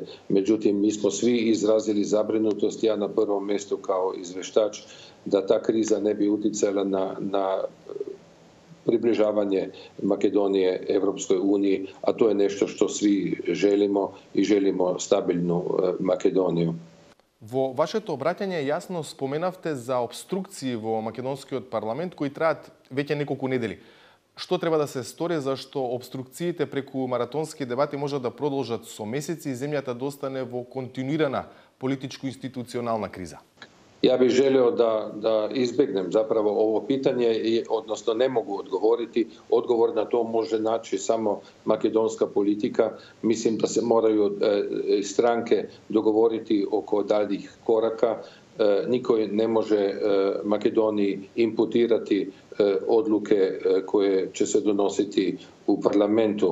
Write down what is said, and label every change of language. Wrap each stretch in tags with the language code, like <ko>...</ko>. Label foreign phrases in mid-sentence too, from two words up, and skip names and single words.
<sr>Međutim, mi smo svi izrazili zabrinutost, ja na prvom mjestu kao izveštač, da ta kriza ne bi utjecala na približavanje Makedonije Evropskoj uniji, a to je nešto što svi želimo i želimo stabilnu Makedoniju.</sr> <mk>Во вашето обраќање јасно споменавте за обструкции во македонскиот парламент кои траат веќе неколку недели. Што треба да се стори зашто обструкциите преку маратонски дебати можат да продолжат со месеци и земјата да остане во континуирана политичко-институционална криза?</mk> <sr>Ja bih želio da izbjegnem zapravo ovo pitanje, odnosno ne mogu odgovoriti. Odgovor na to može naći samo makedonska politika. Mislim da se moraju stranke dogovoriti oko daljih koraka. Niko ne može Makedoniji imputirati odluke koje će se donositi u parlamentu.</sr>